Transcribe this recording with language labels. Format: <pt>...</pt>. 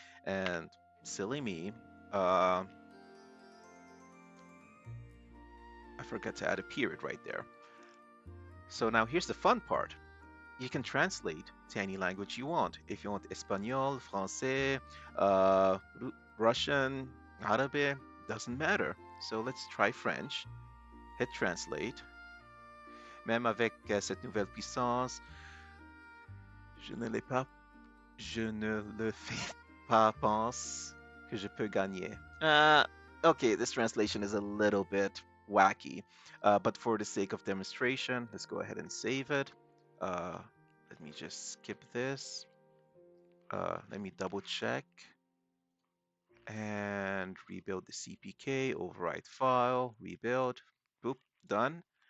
<en>And silly me, uh, I forgot to add a period right there. So now here's the fun part. You can translate to any language you want. If you want Espanol, Francais, Russian, Arabic, doesn't matter. So let's try French. Hit translate.</en> <fr>Même avec cette nouvelle puissance, je ne l'ai pas, je ne le fais pas pense que je peux gagner.</fr> <en>Okay, this translation is a little bit wacky, but for the sake of demonstration, let's go ahead and save it. Uh, Let me just skip this. Let me double check and rebuild the CPK, overwrite file, rebuild, boop, done.</en>